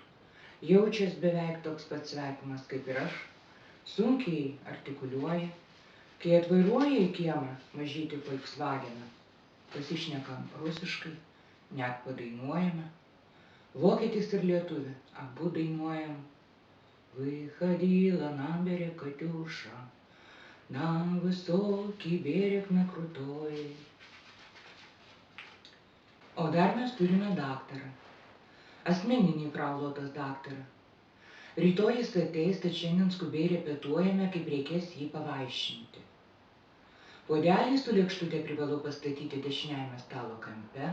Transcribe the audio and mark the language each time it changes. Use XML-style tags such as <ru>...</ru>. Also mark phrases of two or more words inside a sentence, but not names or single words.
<lt>Jaučias beveik toks pat svetimas kaip ir aš, sunkiai artikuliuoja. Kai atvairuoja į kiemą mažytį Volkswageną, pasišnekam rusiškai, net padainuojame. Vokietis ir lietuvė, abu dainuojam.</lt> <ru>Выходила на берег Катюша, на высокий берег на крутой.</ru> <lt>O dar mes turime daktarą, asmeninį Frau Lotos daktarą. Rytoj jis ateis, tad šiandien skubiai repetuojame, kaip reikės jį pavaišinti. Puodelį su lėkštute privalau pastatyti dešiniajame stalo kampe.</lt>